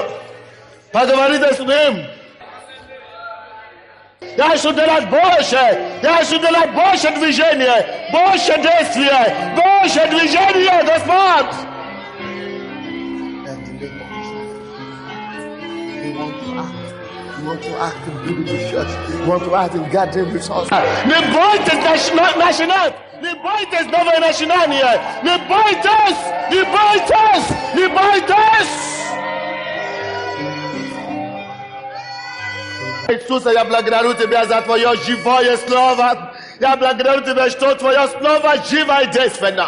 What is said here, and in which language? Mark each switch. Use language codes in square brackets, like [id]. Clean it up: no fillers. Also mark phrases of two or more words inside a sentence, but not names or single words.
[ru] Поговорите с Ним. Я ищу делать больше. Я ищу делать больше движения. Больше действия. Больше движения, Господь. [en] You want to act in building the church. You want to act in gathering resources. [ru] Nie boйтесь начинать! Не бойтесь новое начинание! Не бойтесь! Не бойтесь! Не бойтесь! Иисуса, я благодарю Тебя за Твое живое Слово. Я благодарю Тебя, что Твое Слово живо и действенно.